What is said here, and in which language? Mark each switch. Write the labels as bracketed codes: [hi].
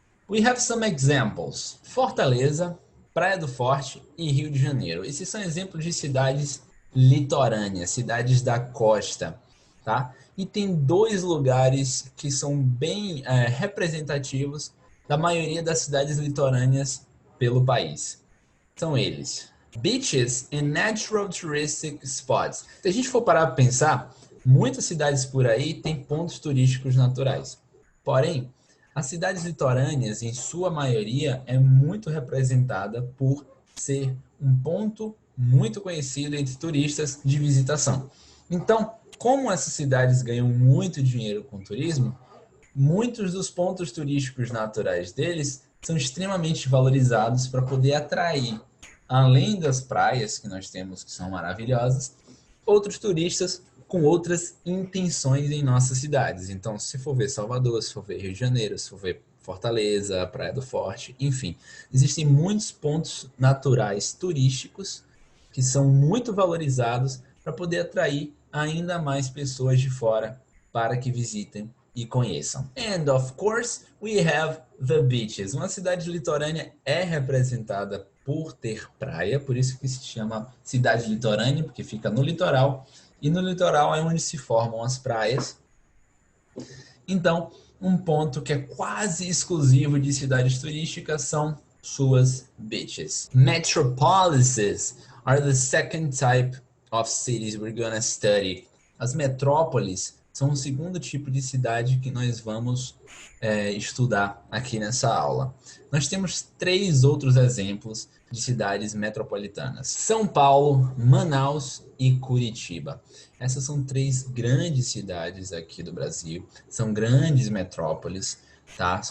[en] We have some examples: Fortaleza, Praia do Forte e Rio de Janeiro. [pt] Esses são exemplos de cidades litorâneas, cidades da costa, tá? E tem dois lugares que são bem representativos da maioria das cidades litorâneas pelo país. São eles: [en] beaches and natural touristic spots. [pt] Se a gente for parar para pensar, muitas cidades por aí têm pontos turísticos naturais. Porém, as cidades litorâneas, em sua maioria, é muito representada por ser um ponto muito conhecido entre turistas de visitação. Então, como essas cidades ganham muito dinheiro com o turismo, muitos dos pontos turísticos naturais deles são extremamente valorizados para poder atrair, além das praias que nós temos que são maravilhosas, outros turistas com outras intenções em nossas cidades. Então, se for ver Salvador, se for ver Rio de Janeiro, se for ver Fortaleza, Praia do Forte, enfim, existem muitos pontos naturais turísticos que são muito valorizados para poder atrair ainda mais pessoas de fora para que visitem e conheçam. [en] And of course, we have the beaches. [pt] Uma cidade litorânea é representada por ter praia, por isso que se chama cidade litorânea, porque fica no litoral, e no litoral é onde se formam as praias. Então, um ponto que é quase exclusivo de cidades turísticas são suas beaches. [en] Metropolises are the second type of cities we're gonna study. [pt] As metrópoles são o segundo tipo de cidade que nós vamos estudar aqui nessa aula. Nós temos três outros exemplos de cidades metropolitanas: São Paulo, Manaus e Curitiba. Essas são três grandes cidades aqui do Brasil, são grandes metrópoles, tá?